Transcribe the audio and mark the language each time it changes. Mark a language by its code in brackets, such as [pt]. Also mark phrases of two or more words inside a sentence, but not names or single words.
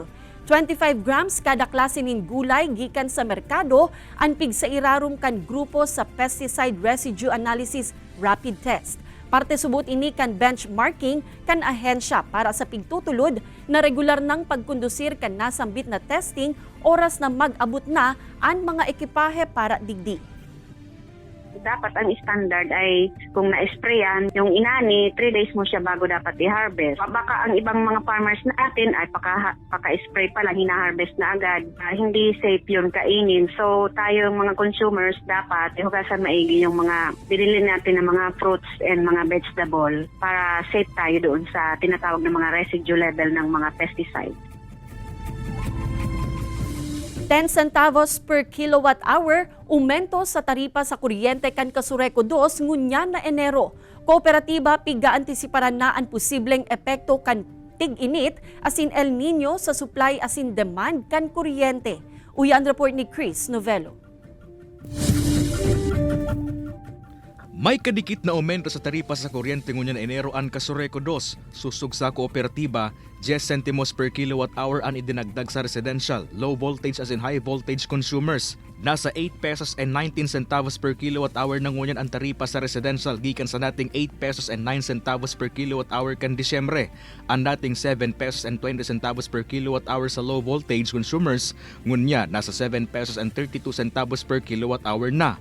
[bik] 25 grams kada klase nin gulay gikan sa merkado ang pigsairarum kan grupo sa [en] pesticide residue analysis rapid test. [bik] Parte subot ini kan benchmarking kan ahensya para sa pigtutulod na regular ng pagkondusir kan nasambit na testing oras na mag-abot na ang mga ekipahe para digdi. [tl] Dapat ang standard ay kung na-sprayan, yung inani, [en] 3 days [tl] mo siya bago dapat i-harvest. Baka ang ibang mga farmers natin ay paka-spray pa lang, hina-harvest na agad. Hindi safe yun kainin. So tayong mga consumers dapat ihugasan maigi yung mga binili natin ng mga fruits and mga vegetable para safe tayo doon sa tinatawag na mga [en] residue level [tl] ng mga pesticide. [bik] 10 centavos [en] per kilowatt hour, [bik] umento sa taripa sa kuryente kan Casureco 2 ngunya na Enero. Kooperatiba piga-antisiparan na ang posibleng epekto kan tig-init asin El Nino sa supply asin demand kan kuryente. Uyan report ni Chris Novello. May kadikit na aumento sa taripa sa kuryente ngunya na Enero ang Casureco 2, susug sa kooperatiba 10 centimos [en] per kilowatt hour [bik] ang idinagdag sa residential, [en] low voltage [bik] as in [en] high voltage consumers. [bik] Nasa 8 pesos and 19 centavos [en] per kilowatt hour [bik] nangunyan ang taripa sa residential gikan sa nating 8 pesos and 9 centavos [en] per kilowatt hour [bik] kan Disyembre. Ang nating 7 pesos and 20 centavos [en] per kilowatt hour [bik] sa [en] low voltage consumers [bik] ngunya nasa 7 pesos and 32 centavos [en] per kilowatt hour [bik] na.